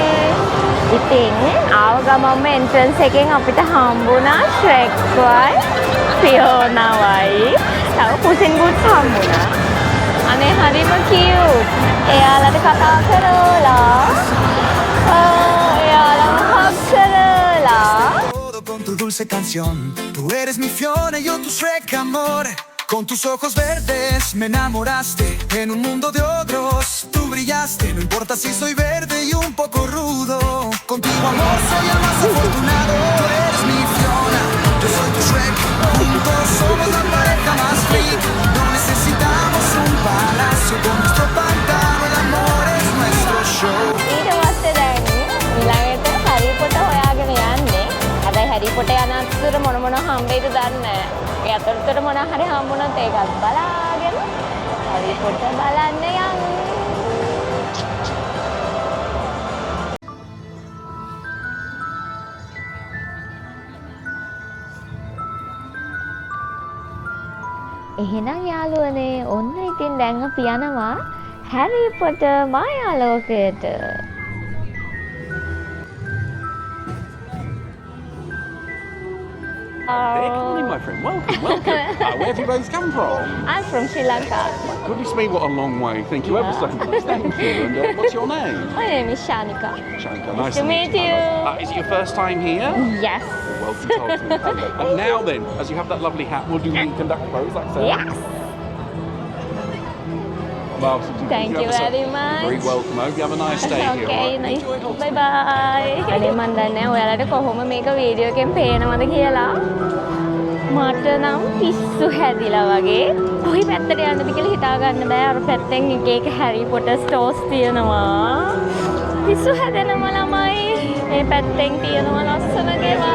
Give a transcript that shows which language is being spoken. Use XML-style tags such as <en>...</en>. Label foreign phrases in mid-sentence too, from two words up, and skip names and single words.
<si>ඉතින් ආව ගමන්ම එන්ට්‍රන්ස් එකෙන් අපිට හම්බුණා ශ්‍රෙක්වයි ෆියෝනාවයි තව පුසින් බුට්ස් හම්බුණා. අනේ හරිම කියුට්. එයාලට කතා කරලා එයාලම හග් කරලා</si> <es>con tu dulce canción. Tú eres mi Fiona, yo tu Shrek, amor. Con tus ojos verdes me enamoraste. En un mundo de ogros tú brillaste. No importa si soy verde y un poco rudo. Contigo, amor, soy el más afortunado. Eres mi Fiona, yo soy tu Shrek. Juntos somos la pareja más freak. No necesitamos un palacio. Con nuestro pantano el amor es nuestro show.</es> <si>ඊට පස්සේ දැන් ඊළඟට හැරි පොටර් හොයාගෙන යන්නේ. හැබැයි හැරි පොටර් යන අතර මොන හම්බෙයිද දන්නේ නැහැ. ඒ අතරතුර මොනවා හරි හම්බුනොත් ඒකත් බලාගෙන හැරි පොටර් බලන්න යමු. එහෙනම් යාළුවනේ ඔන්න ඉතින් දැන් අපි යනවා හැරි පොටර් මායාලෝකයට.</si> <en>Good morning, my friend. Welcome. Where have you both come from? I'm from Sri Lanka. Goodness me, what a long way. Thank you ever so much. Thank you. And what's your name? My name is Shanika. Shanika. Nice to meet you. Is it your first time here? Yes. Welcome to Holton. And now then, as you have that lovely hat, we'll do the conduct pose. Like so. Yes. Marvellous. Thank you very much. Very welcome. I hope you have a nice day here. Okay, Right? nice. Enjoy Holton. Bye bye.</en> <si>අනේ මන් දන්නේ ඔයාලට කොහොම මේක වීඩියෝ එකෙන් පේනවද කියලා. මට නම් පිස්සු හැදිලා වගේ. කොයි පැත්තට යන්නද කියලා හිතා ගන්න බෑ. අර පැත්තෙන් එක හැරි පොටර් ස්ටෝර්ස් තියෙනවා. පිස්සු හැදෙනවා ළමයි. මේ පැත්තෙන් තියෙනවා ලස්සන ගෙවල්.</si>